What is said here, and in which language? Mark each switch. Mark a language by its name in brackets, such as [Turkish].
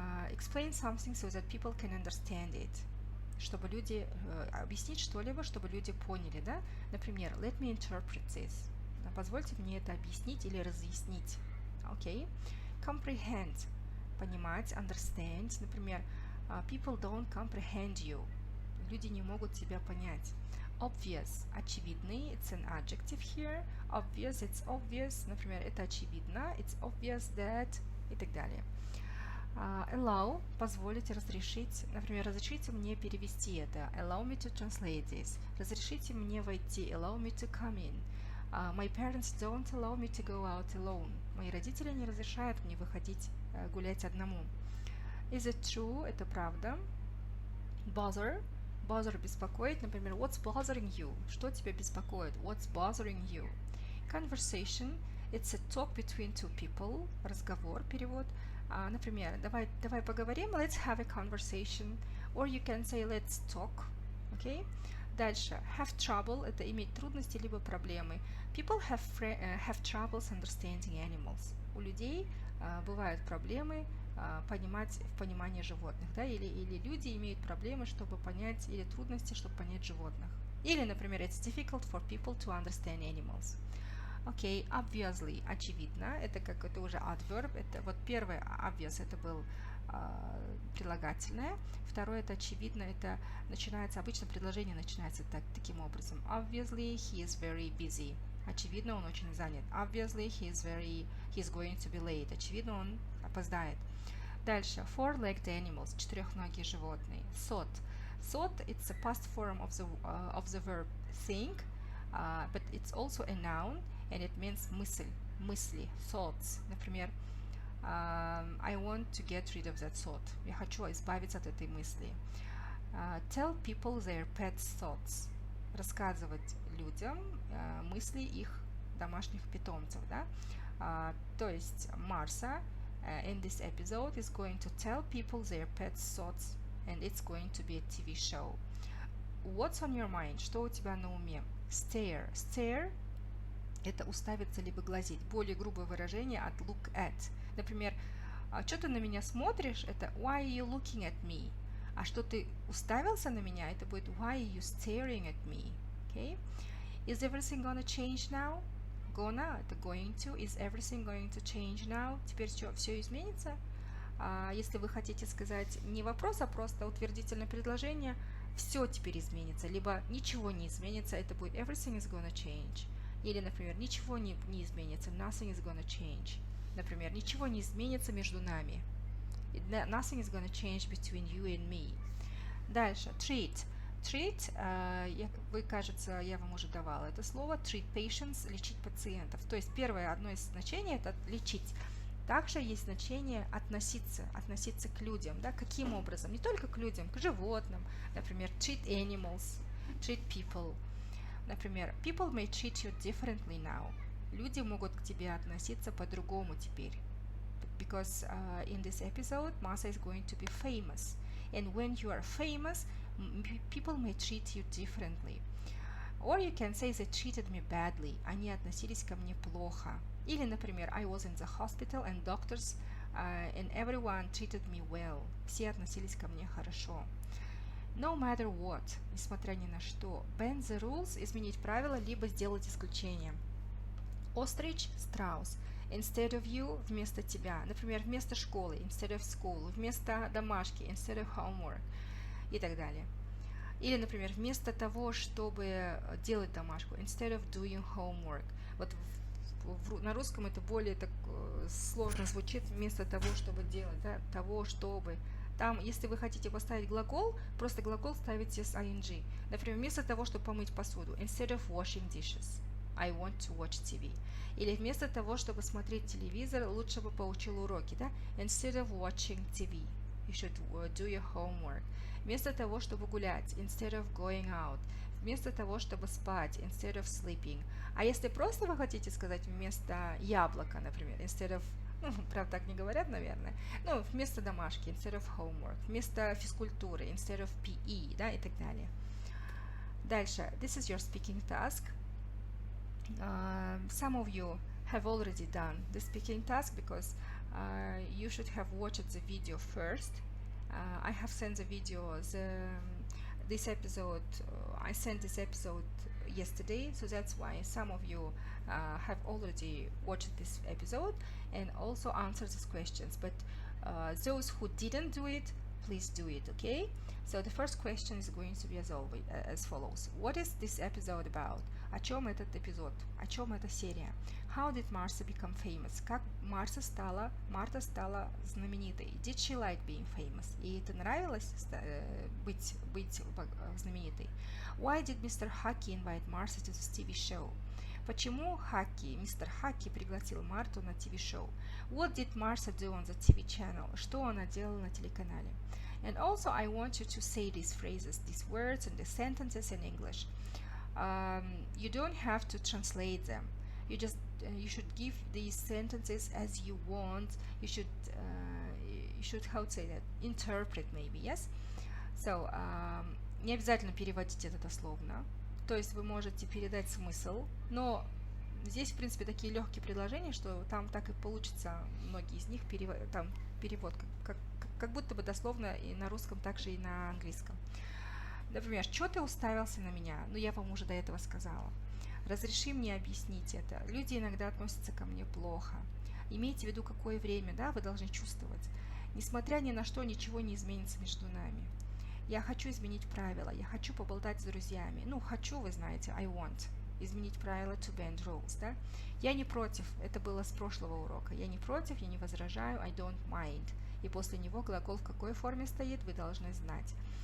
[English] Explain something so that people can understand it. [Russian] Чтобы люди объяснить что-либо, чтобы люди поняли, да? Например, [English] let me interpret this. [Russian] Позвольте мне это объяснить или разъяснить. [English] Okay? Comprehend. [Russian] Понимать, [English] understand. [Russian] Например, [English] people don't comprehend you. [Russian] Люди не могут тебя понять. [English] Obvious. [Russian] Очевидный. [English] It's an adjective here. Obvious. It's obvious. [Russian] Например, это очевидно. [English] It's obvious that. [Russian] И так далее. Allow, позволить, разрешить. Например, разрешите мне перевести это. [English] Allow me to translate this. [Russian] Разрешите мне войти. [English] Allow me to come in. My parents don't allow me to go out alone. [Russian] Мои родители не разрешают мне выходить гулять одному. [English] Is it true? [Russian] Это правда. [English] Bother. Bother [Russian] беспокоить. Например, [English] what's bothering you? [Russian] Что тебя беспокоит? [English] What's bothering you? Conversation. It's a talk between two people. [Russian] Разговор, перевод. Например, давай поговорим. [English] Let's have a conversation. Or you can say let's talk. Okay? [Russian] Дальше. [English] Have trouble. [Russian] Это иметь трудности либо проблемы. [English] People have troubles understanding animals. [Russian] У людей бывают проблемы в понимании животных. Да? Или люди имеют проблемы, чтобы понять, или трудности, чтобы понять животных. Или, например, [English] it's difficult for people to understand animals. [Russian] Окей, [English] obviously, [Russian] очевидно, это уже adverb, это вот первое [English] obvious, [Russian] это был прилагательное, второе это очевидно, это начинается, обычно предложение начинается таким образом. [English] Obviously, he is very busy. [Russian] Очевидно, он очень занят. [English] Obviously, he is going to be late. [Russian] Очевидно, он опоздает. Дальше, [English] four-legged animals, [Russian] четырехногие животные. [English] Thought. Thought, it's a past form of the verb think, but it's also a noun, and it means [Russian] мысли, [English] thoughts. [Russian] Например, [English] I want to get rid of that thought. [Russian] Я хочу избавиться от этой мысли. [English] Tell people their pet thoughts. [Russian] Рассказывать людям мысли их домашних питомцев, да? То есть [English] Martha in this episode is going to tell people their pet thoughts, and it's going to be a TV show. What's on your mind? [Russian] Что у тебя на уме? [English] Stare. [Russian] Stare – это уставиться либо глазеть. Более грубое выражение от [English] look at. [Russian] Например, что ты на меня смотришь? Это [English] why are you looking at me? [Russian] А что ты уставился на меня? Это будет [English] why are you staring at me? Okay? Is everything gonna change now? Gonna – это going to. Is everything going to change now? [Russian] Теперь что, все изменится? Если вы хотите сказать не вопрос, а просто утвердительное предложение, все теперь изменится, либо ничего не изменится, это будет [English] everything is gonna change. [Russian] Или, например, ничего не изменится, [English] nothing is gonna change. [Russian] Например, ничего не изменится между нами. [English] Nothing is gonna change between you and me. [Russian] Дальше, [English] treat. [Russian] Treat, кажется, я вам уже давала это слово. [English] Treat patients, [Russian] лечить пациентов. То есть первое, одно из значений – это лечить. Также есть значение относиться к людям, да, каким образом? Не только к людям, к животным. Например, [English] treat animals, treat people. Например, people may treat you differently now. [Russian] Люди могут к тебе относиться по-другому теперь. [English] Because in this episode, Martha is going to be famous. And when you are famous, people may treat you differently. Or you can say they treated me badly. [Russian] Они относились ко мне плохо. [English] Или, например, I was in the hospital and doctors and everyone treated me well. [Russian] Все относились ко мне хорошо. [English] No matter what, [Russian] несмотря ни на что. [English] Bend the rules, [Russian] изменить правила, либо сделать исключение. [English] Ostrich, [Russian] страус. [English] Instead of you, [Russian] вместо тебя. Например, вместо школы, [English] instead of school. [Russian] Вместо домашки, [English] instead of homework. [Russian] И так далее. Или, например, вместо того, чтобы делать домашку, [English] instead of doing homework. [Russian] Вот на русском это более так сложно звучит, вместо того, чтобы делать, да, того, чтобы. Там, если вы хотите поставить глагол, просто глагол ставите с ing. Например, вместо того, чтобы помыть посуду, [English] instead of washing dishes, I want to watch TV. [Russian] Или вместо того, чтобы смотреть телевизор, лучше бы поучил уроки, да, [English] instead of watching TV. You should do your homework. [Russian] Вместо того, чтобы гулять, [English] instead of going out. [Russian] Вместо того, чтобы спать, [English] instead of sleeping. [Russian] А если просто вы хотите сказать вместо яблока, например, instead of, ну, правда, так не говорят, наверное, ну, вместо домашки, [English] instead of homework, [Russian] вместо физкультуры, [English] instead of PE, [Russian] да, и так далее. Дальше, [English] this is your speaking task. Some of you have already done the speaking task because you should have watched the video first. I have sent the video, this episode, I sent this episode yesterday, so that's why some of you have already watched this episode and also answered these questions. But those who didn't do it, please do it, okay? So the first question is going to be as always, as follows. What is this episode about? [Russian] О чем этот эпизод? О чем эта серия? [English] How did Martha become famous? [Russian] Как Марта стала знаменитой? [English] Did she like being famous? [Russian] Ей это нравилось быть знаменитой? [English] Why did Mr. Hackey invite Martha to this TV show? [Russian] Почему мистер Хаки пригласил Марту на TV-шоу? [English] What did Martha do on the TV channel? [Russian] Что она делала на телеканале? [English] And also I want you to say these phrases, these words and the sentences in English. You don't have to translate them. You should give these sentences as you want. You should how to say that, interpret maybe, yes? So [Russian] не обязательно переводить это дословно. То есть вы можете передать смысл, но здесь, в принципе, такие легкие предложения, что там так и получится, многие из них перевод, как будто бы дословно и на русском, так же и на английском. Например, что ты уставился на меня? Ну, я вам уже до этого сказала. Разреши мне объяснить это. Люди иногда относятся ко мне плохо. Имейте в виду, какое время, да, вы должны чувствовать. Несмотря ни на что, ничего не изменится между нами. Я хочу изменить правила, я хочу поболтать с друзьями. Ну, хочу, вы знаете, [English] I want. [Russian] Изменить правила, [English] to bend rules, [Russian] да? Я не против, это было с прошлого урока. Я не против, я не возражаю, [English] I don't mind. [Russian] И после него глагол в какой форме стоит, вы должны знать.